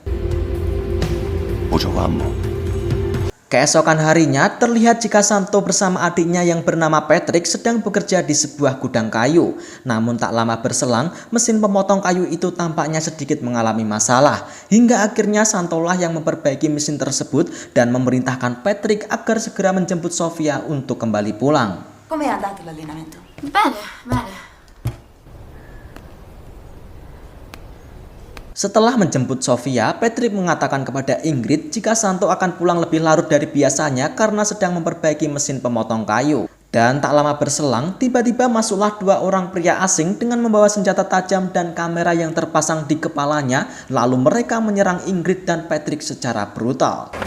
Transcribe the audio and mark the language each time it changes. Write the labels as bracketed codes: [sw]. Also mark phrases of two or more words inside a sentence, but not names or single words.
[id] Keesokan harinya terlihat jika Santo bersama adiknya yang bernama Patrick sedang bekerja di sebuah gudang kayu. Namun tak lama berselang, mesin pemotong kayu itu tampaknya sedikit mengalami masalah. Hingga akhirnya Santo lah yang memperbaiki mesin tersebut dan memerintahkan Patrick agar segera menjemput Sofia untuk kembali pulang. [it] Come è andato l'allenamento? Bene, bene. [id] Setelah menjemput Sofia, Patrick mengatakan kepada Ingrid jika Santo akan pulang lebih larut dari biasanya karena sedang memperbaiki mesin pemotong kayu. Dan tak lama berselang, tiba-tiba masuklah dua orang pria asing dengan membawa senjata tajam dan kamera yang terpasang di kepalanya, lalu mereka menyerang Ingrid dan Patrick secara brutal.